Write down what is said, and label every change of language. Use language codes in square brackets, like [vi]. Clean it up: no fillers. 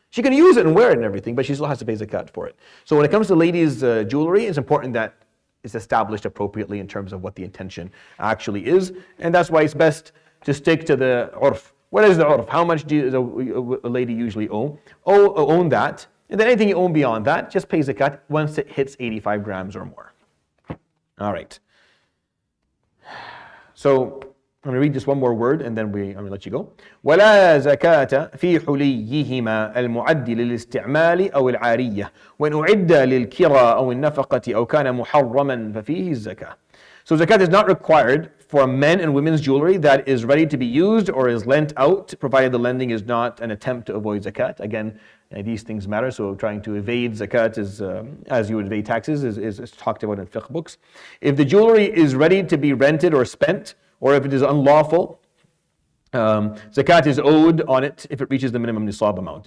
[en] She can use it and wear it and everything, but she still has to pay zakat for it. So when it comes to ladies' jewelry, it's important that it's established appropriately in terms of what the intention actually is, and that's why it's best to stick to the urf What is the urf? How much does a lady usually own that? And then anything you own beyond that, just pay zakat once it hits 85 grams or more. All right. So I'm going to read just one more word and then I'm going to let you go. [ar] ولا زكاة في حليهما المعد للاستعمال أو العارية وإن أعد للكراء أو النفقة أو كان محرما ففيه الزكاة. [en] So zakat is not required for men and women's jewelry that is ready to be used or is lent out, provided the lending is not an attempt to avoid zakat. Again, these things matter, so trying to evade zakat is, as you would evade taxes, is talked about in fiqh books. If the jewelry is ready to be rented or spent, or if it is unlawful, zakat is owed on it if it reaches the minimum nisab amount.